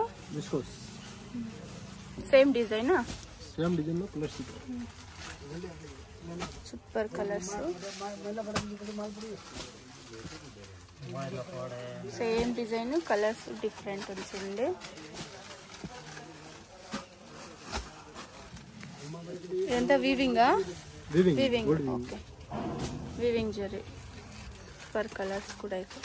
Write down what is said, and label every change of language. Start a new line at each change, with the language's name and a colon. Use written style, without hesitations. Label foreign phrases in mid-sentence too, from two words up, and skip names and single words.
English: ವಿಸ್ಕೋಸ್ same design, same design colours super colours, same design colours different
Telugu: ఉంటుంది।
English: ఎంత weaving weaving okay weaving జరీ, super colours
Telugu: కూడా అయితే